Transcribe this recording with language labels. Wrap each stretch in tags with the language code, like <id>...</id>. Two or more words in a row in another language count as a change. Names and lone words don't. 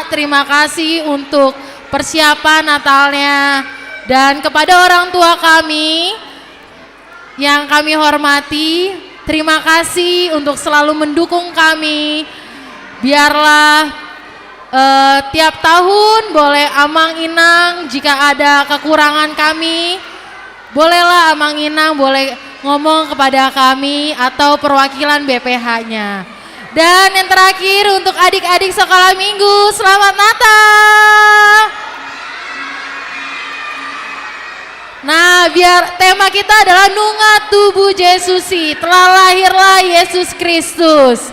<id>Terima kasih untuk persiapan Natalnya. Dan kepada orang tua kami yang kami hormati, terima kasih untuk selalu mendukung kami. Biarlah tiap tahun boleh amang-inang jika ada kekurangan kami. Bolehlah amang-inang boleh ngomong kepada kami atau perwakilan BPH-nya. Dan yang terakhir untuk adik-adik sekolah minggu, selamat Natal. Nah, biar tema kita adalah Nunga Tubuh Yesusi, telah lahirlah Yesus Kristus.</id>